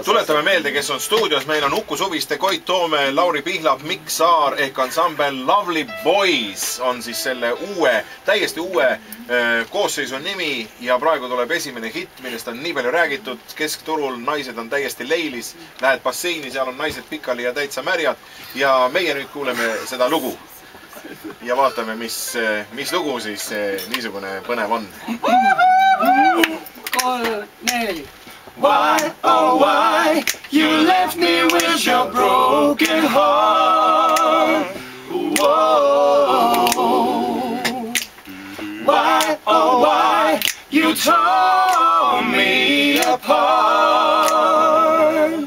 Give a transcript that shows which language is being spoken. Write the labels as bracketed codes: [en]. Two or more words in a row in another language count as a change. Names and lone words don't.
[et] Tuletame meelde, kes on stuudios. Meil on Uku Suviste, Koit Toome, Lauri Pihlap, Mikk Saar ehk ansambel Lovely Boys on siis selle täiesti uue koosseisu nimi ja praegu tuleb esimene hitt, millest on nii palju räägitud. Keskturul naised on täiesti leilis, lähed basseini, seal on naised pikali ja täitsa märjad ja meie nüüd kuuleme seda lugu ja vaatame, mis lugu siis niisugune põnev on. 3, 4. [en] Why, oh why, you left me with your broken heart. Whoa. Why, oh why, you tore me apart.